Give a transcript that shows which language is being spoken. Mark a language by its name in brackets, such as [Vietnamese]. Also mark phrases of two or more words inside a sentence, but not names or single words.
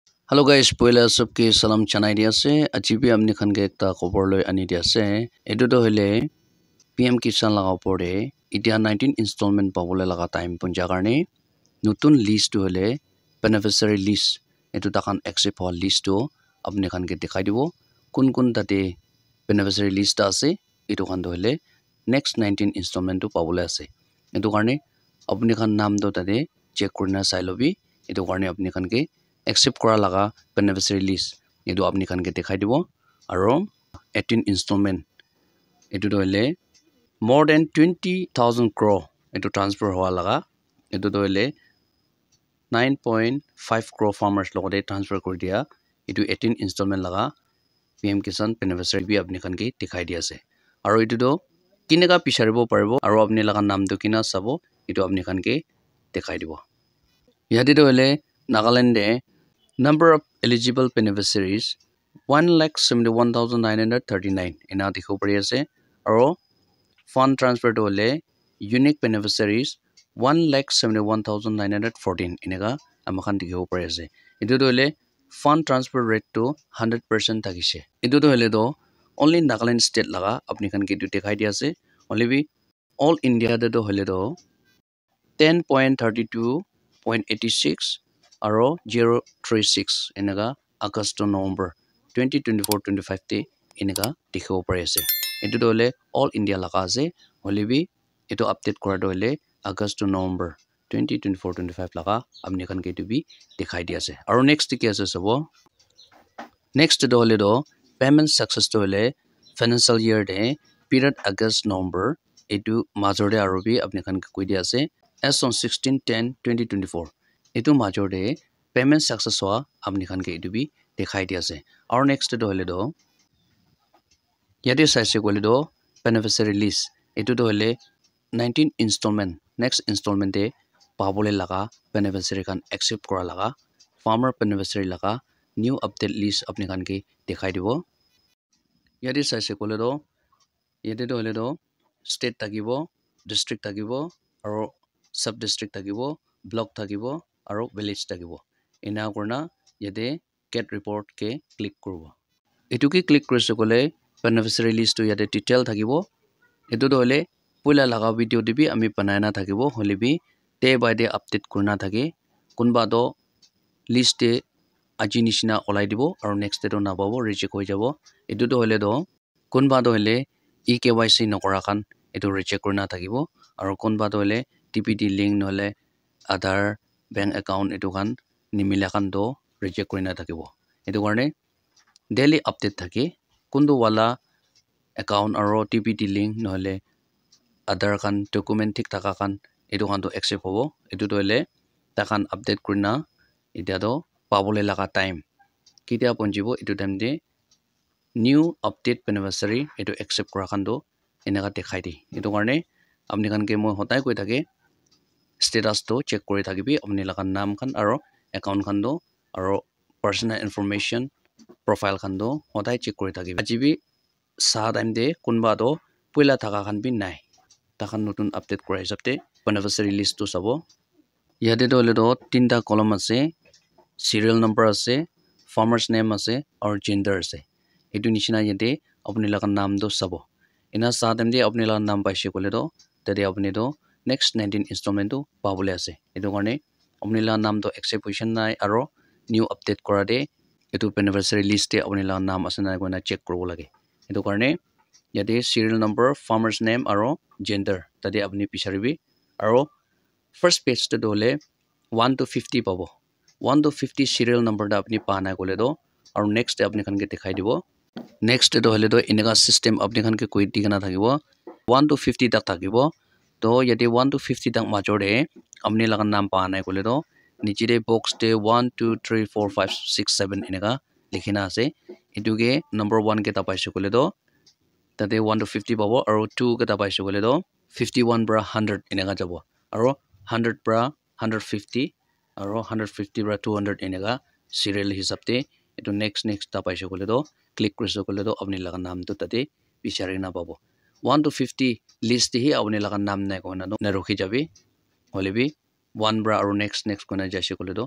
[English] Hello guys, [Naga Pidgin] spoiler सबके salam chanai dia se achibi amni khan ke ekta khobor loi ani dia se edu to hile PM Kisan laga opor de itia 19 installment pabole laga time punja karne nutun list to hile [English] beneficiary list [Naga Pidgin] etu takan accept hol list to apni khan ke dikhai dibo kun tate [English] beneficiary list [Naga Pidgin] ase etu khan to hile [English] next 19 installment [Naga Pidgin] to pabole ase etu karne apni khan naam to tate check kurina sai lobi etu karne apni khan ke accept kora laga [English] beneficiary list [Naga Pidgin] edu apni khan ke dikhai dibo aro 18 installment edu to hile [English] more than 20,000 crore [Naga Pidgin] edu transfer hoa laga edu to hile [English] 9.5 crore farmers [Naga Pidgin] logote transfer kori dia edu 18 installment laga PM Kisan beneficiary bi apni khan ke dikhai dia ase aro edu to kinega picharibo paribo aro apni laga naam to kina sabo edu apni khan ke dikhai dibo yate to hile Nagaland de [English] number of eligible beneficiaries [Naga Pidgin] 1,71,939 ina dikho pari ase aro [English] fund transfer [Naga Pidgin] to hole [English] unique beneficiaries 1,71,914 [Naga Pidgin] inega amakhan dikho pari ase edu to hole [English] fund transfer rate [Naga Pidgin] to 100% thakise edu to hole do [English] only Nagaland state [Naga Pidgin] laga apni khan ke dikhai dia ase only be [English] all India [Naga Pidgin] de to hole do 10.32.86 aro 036 enega [English] August to November 2024-25 [Naga Pidgin] te enega dikhibo pari ase etu to hole [English] all India [Naga Pidgin] laga ase hole bi etu update kora to hole [English] August to November 2024-25 [Naga Pidgin] laga apni khan ke tu bi dikhai di ase aro next ki ase sabo next to hole do [English] payment success [Naga Pidgin] to hole [English] financial year [Naga Pidgin] de period [English] August November [Naga Pidgin] etu major de aro bi apni khan ke koi di ase [English] as on 16/10/2024 [Naga Pidgin] etu major de [English] payment success [Naga Pidgin] hoa apni khan ke etu bi dikhai di ase aro next to hole do yate saise kole do [English] beneficiary list [Naga Pidgin] etu to hole 19 installment [English] next installment [Naga Pidgin] de pabole laga beneficiary khan accept kora laga [English] farmer beneficiary [Naga Pidgin] laga [English] new update list [Naga Pidgin] apni khan ke dikhai dibo yate saise kole do yate to hole do state takibo district takibo aro sub district takibo block takibo aro village takibo ina korna yate [English] get report [Naga Pidgin] ke click korbo etu ki click korise kole [English] beneficiary list [Naga Pidgin] to yate detail thakibo etu to hole puila laga video dibi ami banai na thakibo hole bi [English] day by day update [Naga Pidgin] kurna thake kunba do list te aji nishina olai dibo aro [English] next day [Naga Pidgin] to nababo reject hoi jabo etu to hole do kunba do hole EKYC nokora khan etu reject kurna thakibo aro kunba do hole [English] TPD link [Naga Pidgin] nole Aadhaar [English] bank account [Naga Pidgin] etu khan nimila khan do reject kurna thakibo etu karne [English] daily update [Naga Pidgin] thake kundu wala account aro [English] TPD link [Naga Pidgin] nole Aadhaar khan document thik thaka khan etu khan to accept hobo etu to hole ta khan update kurna etia do pabole laga time kitia ponjibo etu time de [English] new update beneficiary [Naga Pidgin] etu accept kora khan do enaka dekhai di etu karne apni khan ke moi hotai koi thake status to check kori thakibi apni laga naam khan aro account khan do aro [English] personal information profile [Naga Pidgin] khan do hotai check kori thakibi ajibi sa time de kunba do puila thaka khan bi nai ta khan notun update kora hisabte [English] beneficiary list [Naga Pidgin] to sabo yate to hole do tinta column ase [English] serial number [Naga Pidgin] ase [English] farmers name [Naga Pidgin] ase [English] or gender [Naga Pidgin] ase etu nishina yate apni laga naam do sabo ina sa time de apni laga naam paise kole do tade apni do [English] next 19 installment [Naga Pidgin] to pabole ase etu karne apni laga naam to [English] accept position [Naga Pidgin] nai aro [English] new update [Naga Pidgin] kora de etu [English] beneficiary list [Naga Pidgin] te apni laga naam ase na koina check koribo lage etu karne yate [English] serial number farmers name [Naga Pidgin] aro gender tade apni picharibi aro [English] first page [Naga Pidgin] te dole [English] 1 to 50 [Naga Pidgin] pabo [English] 1 to 50 serial number [Naga Pidgin] da apni pa na kole do aro next te apni khan ke dikhai dibo next te do hole do inega system apni khan ke koi digana thakibo [English] 1 to 50 [Naga Pidgin] tak thakibo to yate [English] 1 to 50 [Naga Pidgin] tak major de apni laga naam pa na kole do niche de box te 1 2 3 4 5 6 7 enega likhina ase etu ke number 1 ke ta paise kole do tate [English] 1 to 50 [Naga Pidgin] pabo aro 2 ke ta paise kole do 51 bra 100 enega jabo aro 100 bra 150 aro 150 bra 200 enega serial hisab te etu next ta paise kole do click korise kole do apni laga naam to tate bichari na pabo [English] 1 to 50 list [Naga Pidgin] hi apni laga naam nai koina do na rokhi jabi hole bi 1 bra aro next koina jaise kole do